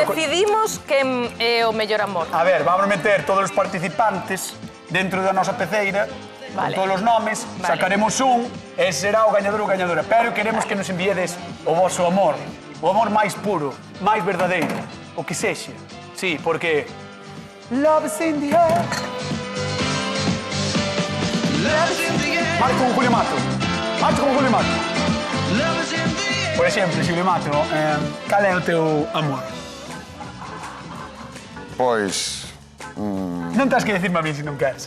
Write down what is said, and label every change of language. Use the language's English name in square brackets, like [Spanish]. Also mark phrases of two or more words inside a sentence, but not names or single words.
[Galician] decidimos quen é o mellor amor? A ver, vamos meter todos os participantes dentro da nosa peceira, Vale. con todos os nomes, Vale. sacaremos un, e será o gañador ou gañadora. Pero queremos que nos enviedes o voso amor, o amor máis puro, máis verdadeiro, o que sexa. Sí, porque... [English] Love is in the air. [Galician] Marco con Julio Mato. Marco con Julio Mato. Por exemplo, Julio Mato, cal é o teu amor? Pois... Non tens que decirme a mí se non queres,